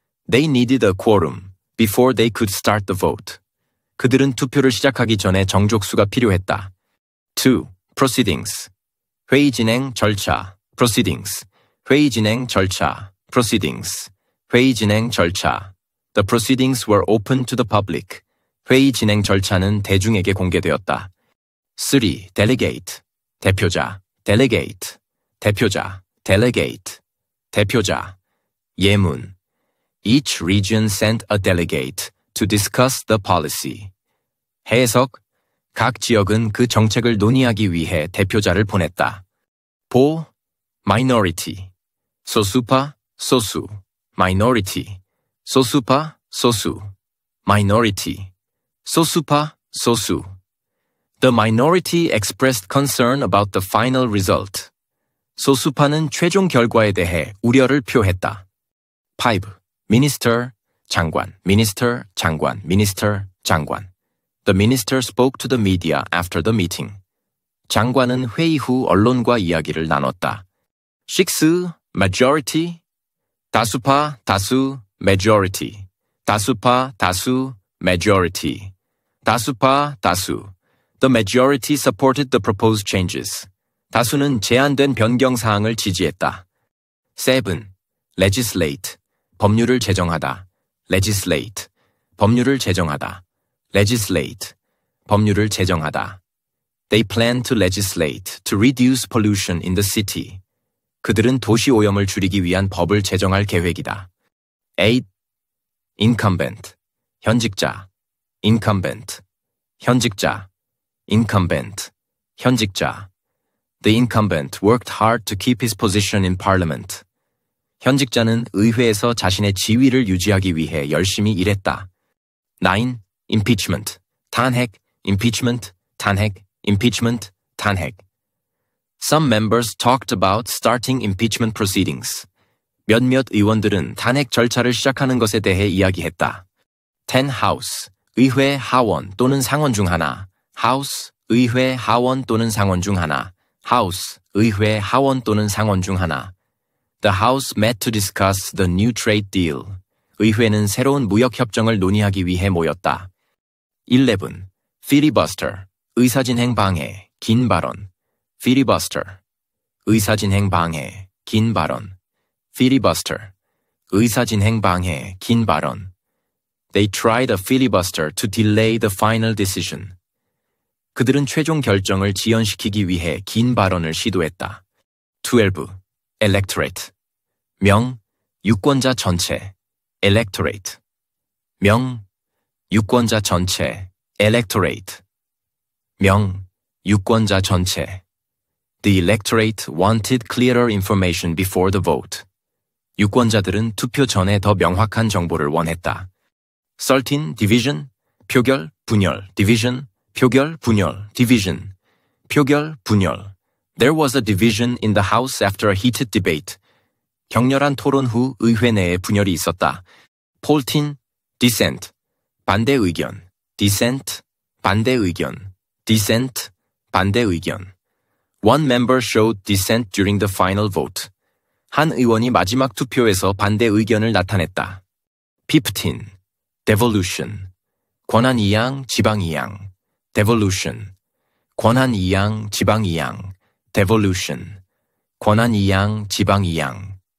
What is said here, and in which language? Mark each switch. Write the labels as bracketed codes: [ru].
[en] They needed a quorum before they could start the vote. [ko] 그들은 투표를 시작하기 전에 정족수가 필요했다. 2. proceedings, 회의 진행 절차. proceedings, 회의 진행 절차. proceedings, 회의 진행 절차. [en] The proceedings were open to the public. [ko] 회의 진행 절차는 대중에게 공개되었다. 3. delegate, 대표자. delegate, 대표자. delegate, 대표자. 예문. [en] Each region sent a delegate to discuss the policy. [ko] 해석. 각 지역은 그 정책을 논의하기 위해 대표자를 보냈다. 보. minority, 소수파, 소수. minority, 소수파, 소수. minority, 소수파, 소수. [en] The minority expressed concern about the final result. [ko] 소수파는 최종 결과에 대해 우려를 표했다. 5. minister, 장관, minister, 장관, minister, 장관. [en] The minister spoke to the media after the meeting. [ko] 장관은 회의 후 언론과 이야기를 나눴다. 6. majority, 다수파, 다수, majority. 다수파, 다수, majority. 다수파, 다수. [en] The majority supported the proposed changes. [ko] 다수는 제안된 변경 사항을 지지했다. 7. legislate, 법률을 제정하다. legislate, 법률을 제정하다. legislate, 법률을 제정하다. [en] They plan to legislate to reduce pollution in the city. [ko] 그들은 도시 오염을 줄이기 위한 법을 제정할 계획이다. 8. incumbent, 현직자. incumbent, 현직자. incumbent, 현직자. [en] The incumbent worked hard to keep his position in parliament. [ko] 현직자는 의회에서 자신의 지위를 유지하기 위해 열심히 일했다. 9. impeachment, 탄핵, impeachment, 탄핵, impeachment, 탄핵. [en] Some members talked about starting impeachment proceedings. [ko] 몇몇 의원들은 탄핵 절차를 시작하는 것에 대해 이야기했다. 10. house, 의회 하원 또는 상원 중 하나. house, 의회 하원 또는 상원 중 하나. house, 의회 하원 또는 상원 중 하나. [en] The House met to discuss the new trade deal. [ko] 의회는 새로운 무역 협정을 논의하기 위해 모였다. 11. filibuster, 의사진행 방해, 긴 발언. filibuster, 의사진행 방해, 긴 발언. filibuster, 의사진행 방해, 긴 발언. [en] They tried a filibuster to delay the final decision. [ko] 그들은 최종 결정을 지연시키기 위해 긴 발언을 시도했다. 12. electorate, 명, 유권자 전체. electorate, 명, 유권자 전체. electorate, 명, 유권자 전체. [en] The electorate wanted clearer information before the vote. [ko] 유권자들은 투표 전에 더 명확한 정보를 원했다. 13. division, 표결, 분열. division, 표결, 분열. division, 표결, 분열. [en] There was a division in the House after a heated debate. [ko] 격렬한 토론 후 의회 내에 분열이 있었다. 14. dissent, 반대 의견. dissent, 반대 의견. dissent, 반대 의견. [en] One member showed dissent during the final vote. [ko] 한 의원이 마지막 투표에서 반대 의견을 나타냈다. 15. devolution, 권한이양, 지방이양. devolution, 권한이양, 지방이양. devolution, 권한이양, 지방이양.